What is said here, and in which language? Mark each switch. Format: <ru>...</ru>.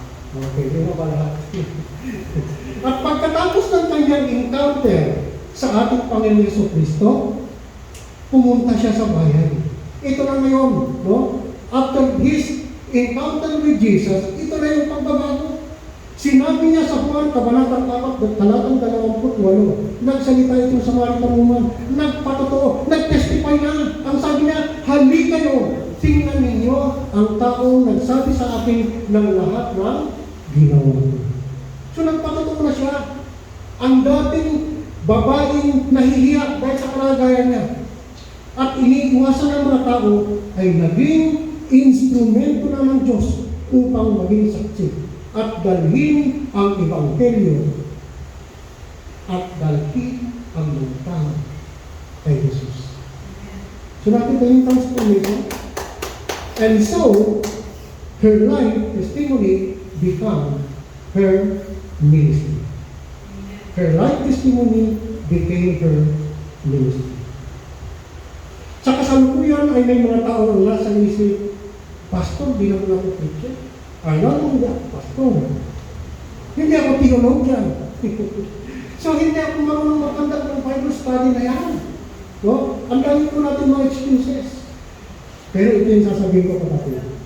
<tl>Okay, di ba ba lahat? At pagkatapos ng kanyang encounter sa ating Panginoong Yesu Kristo, pumunta siya sa bayan. Ito na ngayon, no?</tl> <en>After his encounter with Jesus,</en> <tl>ito na yung pagbabago. Sinabi niya sa Juan, Kabanatang 4, talatang 28, nagsalita itong</tl> <en>Samaritan woman,</en> <tl>nagpatotoo, nagtestify na. Ang sabi niya, halika kayo, tingnan ninyo ang taong nagsabi sa akin ng lahat ng ginawa ko. So nagpatotoo na siya. Ang dating babaeng nahihiya dahil sa kalagayan niya at iniiwasan ng mga tao ay naging instrumento na ng Diyos upang maging saksi at dalhin ang Ebanghelyo at dalhin ang lutang kay Jesus. So nakita yung transformation.</tl> <en>And so, her life testimony became her ministry. Her life testimony became her ministry.</en> <tl>Sa kasalukuyan ay may mga tao ang nasa isip, Pastor, di naman ako preacher. Alam mo ba, Pastor? Hindi ako theologian. So, hindi ako marunong magkandak ng Bible study na yan. No? Ang dami po natin mga excuses. Pero ito yung sasabihin ko, kapatid.</tl>